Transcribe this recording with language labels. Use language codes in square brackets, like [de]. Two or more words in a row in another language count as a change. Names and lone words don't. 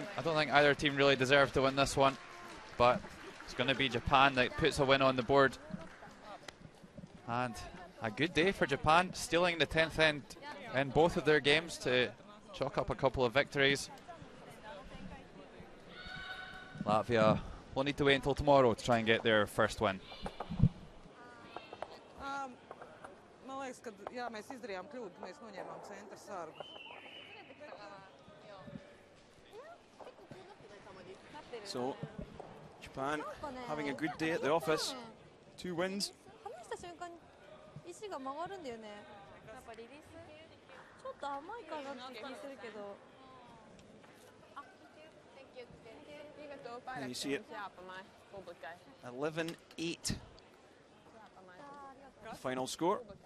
[en] I don't think either team really deserved to win this one, but it's going to be Japan that puts a win on the board. And a good day for Japan, stealing the 10th end in both of their games to chalk up a couple of victories. Latvia will need to wait until tomorrow to try and get their first win. [lv] Man liekas, ka jā, mēs izdarījām kļūdu, mēs noņēmām centra sargu. [en] So, Japan having a good day at the office. 2 wins. [ja] 離した瞬間に石が曲がるんだよね。やっぱリリースちょっと甘いかなって気するけど。 [en] And you see it, 11-8. Final score.